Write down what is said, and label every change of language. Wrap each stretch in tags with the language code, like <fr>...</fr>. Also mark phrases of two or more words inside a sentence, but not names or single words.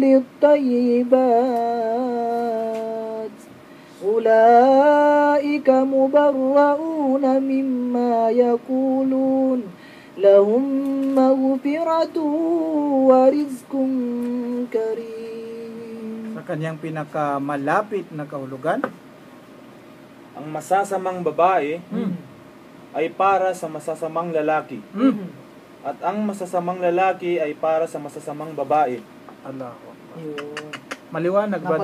<ar>للطيبات أولئك مبرؤون مما يقولون لهم مغفرة ورزق كريم.</ar> <tl>Sa kanyang pinakamalapit na kahulugan, Ang masasamang babae ay para sa masasamang lalaki. At ang masasamang lalaki ay para sa masasamang babae.</tl> <ar>الله أكبر.</ar> <tl>Yun. Maliwanag, brother.</tl>